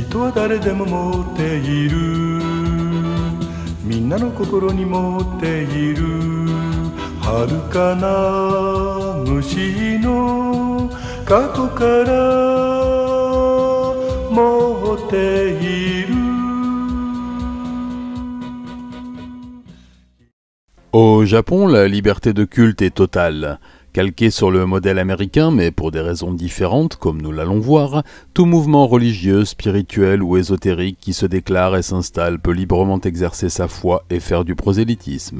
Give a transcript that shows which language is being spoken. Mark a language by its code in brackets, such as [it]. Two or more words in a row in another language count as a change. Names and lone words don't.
[ja] は誰でも持っているみんなの心に持っている遥かな虫の過去から持っている。 [fr] Au Japon, la liberté de culte est totale. Calqué sur le modèle américain, mais pour des raisons différentes, comme nous l'allons voir, tout mouvement religieux, spirituel ou ésotérique qui se déclare et s'installe peut librement exercer sa foi et faire du prosélytisme.